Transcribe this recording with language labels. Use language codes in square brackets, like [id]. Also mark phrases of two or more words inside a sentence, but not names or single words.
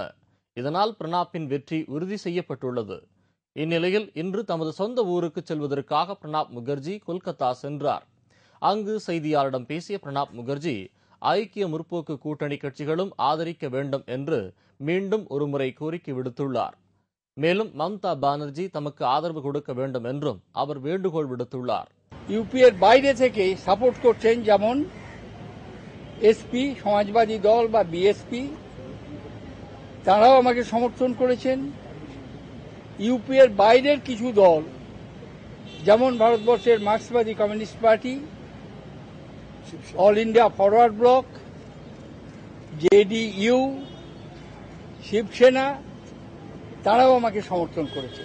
[ta] இதனால் பிரணாப்பின் வெற்றி உறுதி செய்யப்பட்டுள்ளது. இந்நிலையில் இன்று தமது சொந்த ஊருக்கு செல்வதற்காக பிரணாப் முகர்ஜி கொல்கத்தா சென்றார். அங்கு செய்தியாளரிடம் பேசிய பிரணாப் முகர்ஜி ஐக்கிய முற்போக்கு கூட்டணி கட்சிகளும் ஆதரிக்க வேண்டும் என்று மீண்டும் ஒருமுறை கோரிக்கை விடுத்துள்ளார். மேலும் மம்தா பானர்ஜி தமக்கு ஆதரவு கொடுக்க வேண்டும் என்றும் அவர் வேண்டுகோள் விடுத்துள்ளார். [bn] ইউপিএর বাইরে থেকে সাপোর্ট করছেন, যেমন এসপি, সমাজবাদী দল বা বিএসপি, তারাও আমাকে সমর্থন করেছেন। ইউপিএর বাইরের কিছু দল, যেমন ভারতবর্ষের মার্ক্সবাদী কমিউনিস্ট পার্টি, অল ইন্ডিয়া ফরওয়ার্ড ব্লক, জেডিইউ, শিবসেনা, তারাও আমাকে সমর্থন করেছে।